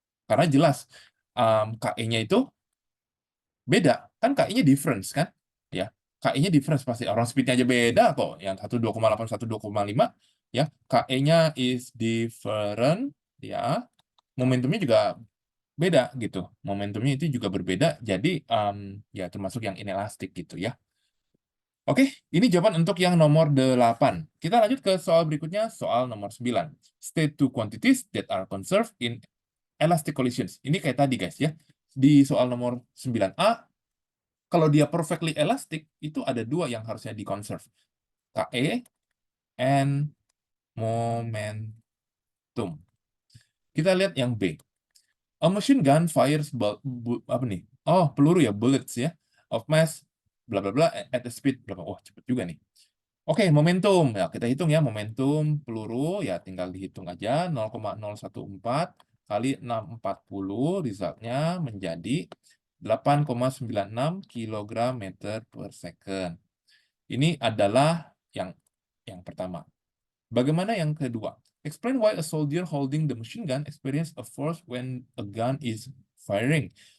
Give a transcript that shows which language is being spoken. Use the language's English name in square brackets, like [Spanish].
[Indonesian] Karena jelas KE-nya itu beda kan, KI-nya difference kan ya, KI-nya difference pasti, orang speed-nya aja beda kok, yang 1 2,8 1 2,5 ya, KE-nya [English] is different [Indonesian] ya, momentumnya juga beda gitu, momentumnya itu juga berbeda, jadi ya termasuk yang inelastik gitu ya. Oke, ini jawaban untuk yang nomor 8. Kita lanjut ke soal berikutnya, soal nomor 9. [English] State two quantities that are conserved in elastic collisions. [Indonesian] Ini kayak tadi guys ya. Di soal nomor 9A, kalau dia perfectly elastic, itu ada dua yang harusnya di-conserve. [English] KE and momentum. [Indonesian] Kita lihat yang B. [English] A machine gun fires [Indonesian] apa nih? Oh, peluru ya, bullets ya. [English] Of mass bla bla bla at a speed [Indonesian] berapa? Wah, cepet juga nih. Oke, momentum. Ya, kita hitung ya, momentum peluru ya tinggal dihitung aja 0,014 kali 640, resultnya menjadi 8,96 kg meter per second. Ini adalah yang pertama. Bagaimana yang kedua? [English] Explain why a soldier holding the machine gun experience a force when a gun is firing.